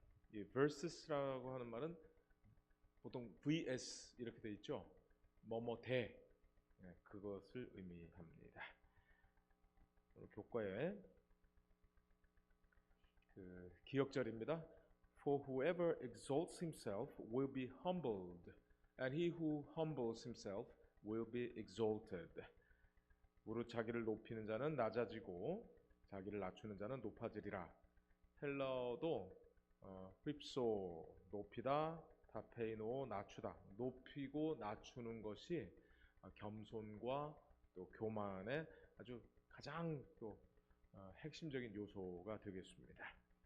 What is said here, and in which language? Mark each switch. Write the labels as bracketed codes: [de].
[ko] 이 versus라고 하는 말은 보통 vs 이렇게 돼 있죠. 뭐뭐 대, 그것을 의미합니다. 오늘 교과에 기억절입니다. [en] For whoever exalts himself will be humbled, and he who humbles himself will be exalted. [ko] 무릇 자기를 높이는 자는 낮아지고 자기를 낮추는 자는 높아지리라. 헬라어도 휩소, 높이다, 타페이노, 낮추다, 높이고 낮추는 것이 겸손과 또 교만의 아주 가장 또 핵심적인 요소가 되겠습니다.